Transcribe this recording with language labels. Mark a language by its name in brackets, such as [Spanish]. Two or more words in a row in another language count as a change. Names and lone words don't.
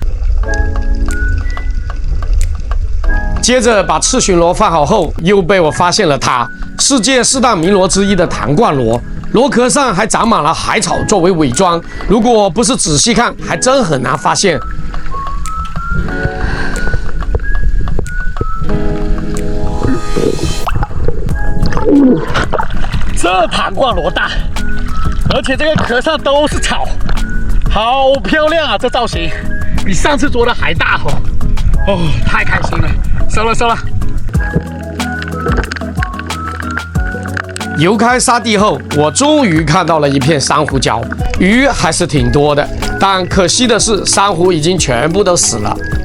[Chinese] 接着把赤蟳螺放好後，又被我發現了它，世界4大名螺之一的彈冠螺，螺殼上還長滿了海草作為偽裝，如果不是仔細看，還真很難發現。這彈冠螺大，而且這個殼上都是草，好漂亮啊！這造型比上次捉的還大哦！哦，太開心了，收了。游開沙地後，我終於看到了一片珊瑚礁，魚還是挺多的，但可惜的是，珊瑚已經全部都死了。